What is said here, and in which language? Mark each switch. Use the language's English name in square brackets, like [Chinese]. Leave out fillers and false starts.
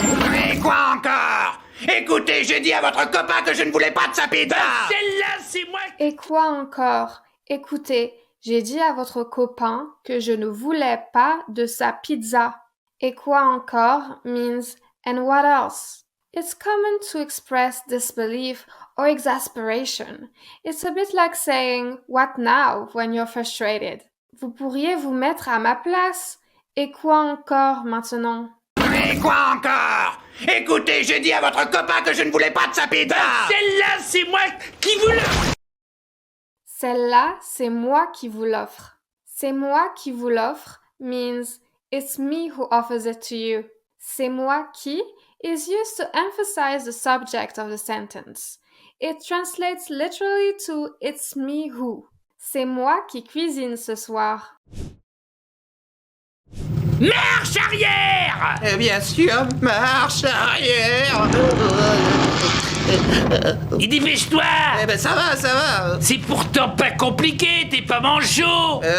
[French] Mais quoi encore? Écoutez, j'ai dit à votre copain que je ne voulais pas de sa pizza. Celle-là, c'est moi. Et quoi encore? Écoutez, j'ai dit à votre copain que je ne voulais pas de sa pizza. Et quoi encore [English] means and what else? It's common to express disbelief or exasperation. It's a bit like saying what now when you're frustrated. [French] Vous pourriez vous mettre à ma place. Et quoi encore maintenant? Mais quoi encore? Écoutez, j'ai dit à votre copain que je ne voulais pas de sa pizza. Celle-là, c'est moi qui vous l'offre. Celle-là, c'est moi qui vous l'offre. C'est moi qui vous l'offre [English] means it's me who offers it to you. [French] C'est moi qui [English] is used to emphasize the subject of the sentence. It translates literally to it's me who. [French] C'est moi qui cuisine ce soir. Marche arrière! Bien sûr, marche arrière. Et dépêche-toi! Eh ben ça va. C'est pourtant pas compliqué, t'es pas manchot!